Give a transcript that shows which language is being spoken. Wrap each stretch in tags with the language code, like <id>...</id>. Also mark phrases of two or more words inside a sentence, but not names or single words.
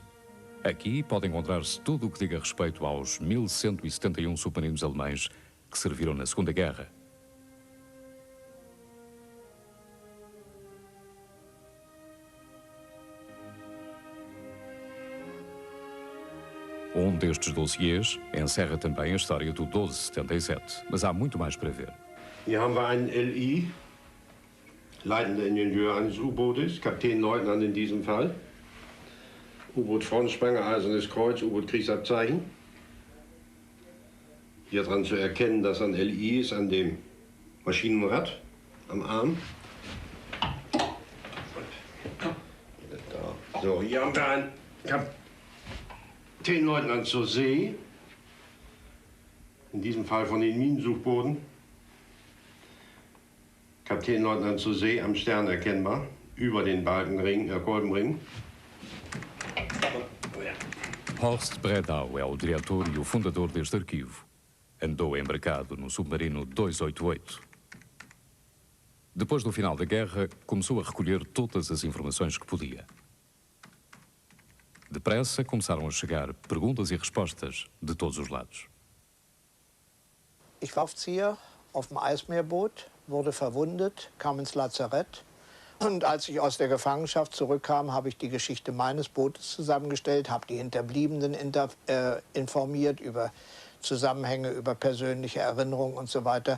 <pt>Aqui pode encontrar-se tudo o que diga respeito aos 1171 submarinos alemães que serviram na Segunda Guerra. Um destes dossiês encerra também a história do 1277, mas há muito mais para ver.</pt> <de>Hier haben wir einen LI, leitender Ingenieur eines U-Bootes, Kapitänleutnant in diesem Fall. U-Boot Frontspranger, Eisernes Kreuz, U-Boot Kriegsabzeichen. Hier dran zu erkennen, dass ein LI ist an dem Maschinenrad am Arm. So, hier haben wir einen Kapitänleutnant zur See, in diesem Fall von den Minensuchbooten. Kapitänleutnant zur See am Stern erkennbar, über den Balkenring, Kolbenring.</de> <pt>Horst Bredau é o diretor e o fundador deste arquivo. Andou embarcado no submarino 288. Depois do final da guerra, começou a recolher todas as informações que podia. Depressa começaram a chegar perguntas e respostas de todos os lados.</pt> <de>Ich war Offizier auf dem Eismeerboot, wurde verwundet, kam ins Lazarett. Und als ich aus der Gefangenschaft zurückkam, habe ich die Geschichte meines Bootes zusammengestellt, habe die Hinterbliebenen informiert über Zusammenhänge, über persönliche Erinnerungen und so weiter.</de>